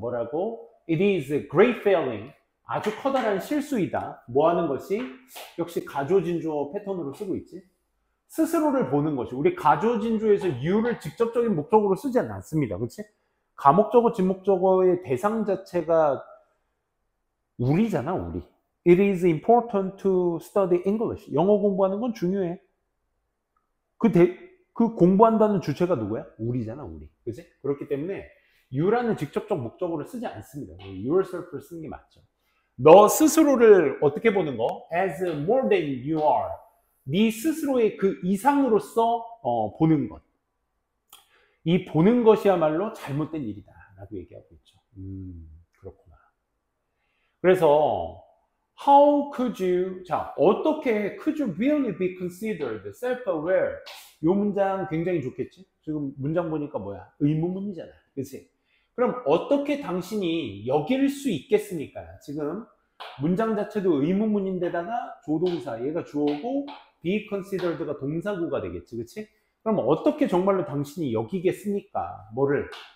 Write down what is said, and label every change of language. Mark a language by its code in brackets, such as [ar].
[ko] 뭐라고? [en] It is a great failing. [ko] 아주 커다란 실수이다. 뭐 하는 것이? 역시 가조진주어 패턴으로 쓰고 있지. 스스로를 보는 것이. 우리 가조진주에서 you를 직접적인 목적으로 쓰지 않습니다. 그렇지? 가목적어, 진목적어의 대상 자체가 우리잖아, 우리. [en] It is important to study English. [ko] 영어 공부하는 건 중요해. 그 공부한다는 주체가 누구야? 우리잖아, 우리. 그치? 그렇기 때문에 you라는 직접적 목적으로 쓰지 않습니다. yourself를 쓰는 게 맞죠. 너 스스로를 어떻게 보는 거? [en] As more than you are. [ko] 네 스스로의 그 이상으로서 보는 것. 이 보는 것이야말로 잘못된 일이다 라고 얘기하고 있죠. 그렇구나. 그래서 [en] How could you, [ko] 자, 어떻게 [en] could you really be considered self-aware? [ko] 이 문장 굉장히 좋겠지? 지금 문장 보니까 뭐야? 의문문이잖아. 그치? 그럼 어떻게 당신이 여길 수 있겠습니까? 지금 문장 자체도 의문문인데다가 조동사, 얘가 주어고 be considered가 동사구가 되겠지. 그치? 그럼 어떻게 정말로 당신이 여기겠습니까? 뭐를?